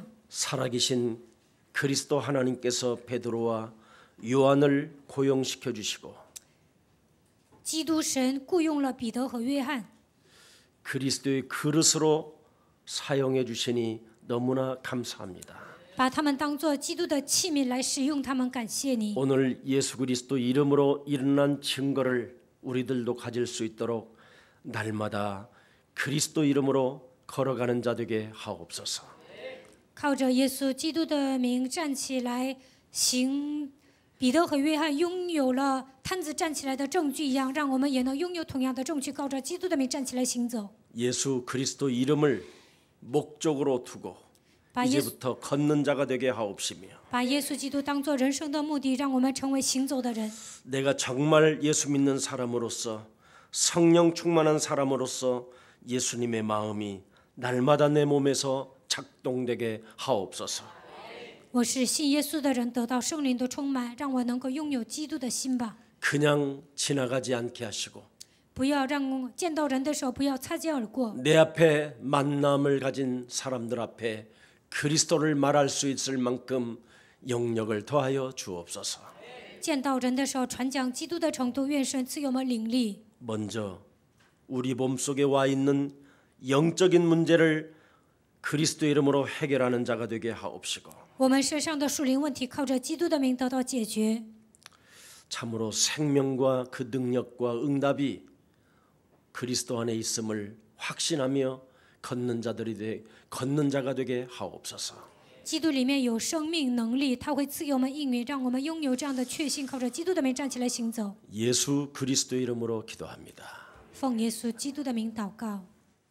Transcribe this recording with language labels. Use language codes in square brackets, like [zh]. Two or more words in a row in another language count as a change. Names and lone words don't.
[ko] 살아계신 그리스도 하나님께서 베드로와 요한을 고용시켜 주시고 [zh] 基督神雇佣了彼得和约翰， [ko] 그리스도의 그릇으로 사용해 주시니 너무나 감사합니다. [zh] 把他们当作基督的器皿来使用他们，感谢你。 [ko] 오늘 예수 그리스도 이름으로 일어난 증거를 우리들도 가질 수 있도록 날마다 그리스도 이름으로 걸어가는 자 되게 하옵소서. [zh] 靠着耶稣基督的名站起来行，彼得和约翰拥有了摊子站起来的证据一样，让我们也能拥有同样的证据，靠着基督的名站起来行走。 [ko] 예수 그리스도 이름을 목적으로 두고 [zh] 把耶稣 [ko] 이제부터 걷는 자가 되게 하옵시며 [zh] 把耶稣基督当作人生的目的，让我们成为行走的人。 [ko] 내가 정말 예수 믿는 사람으로서 성령 충만한 사람으로서 예수님의 마음이 날마다 내 몸에서 작동되게 하옵소서. [zh] 我是信耶稣的人，得到圣灵的充满，让我能够拥有基督的心吧。 [ko] 그냥 지나가지 않게 하시고 [zh] 不要让见到人的时候不要擦肩而过， [ko] 내 앞에 만남을 가진 사람들 앞에 그리스도를 말할 수 있을 만큼 영역을 더하여 주옵소서. [zh] 见到人的时候传讲基督的程度，愿神赐给我们灵力。 [ko] 먼저 우리 몸속에 와 있는 영적인 문제를 그리스도 이름으로 해결하는 자가 되게 하옵시고 [zh] 我们身上的属灵问题，靠着基督的名得到解决。 [ko] 참으로 생명과 그 능력과 응답이 그리스도 안에 있음을 확신하며 걷는 자가 되게 하옵소서. [zh] 基督里面有生命能力，他会赐给我们应允，让我们拥有这样的确信，靠着基督的名站起来行走。 [ko] 예수 그리스도 이름으로 기도합니다. [zh] 奉耶稣基督的名祷告。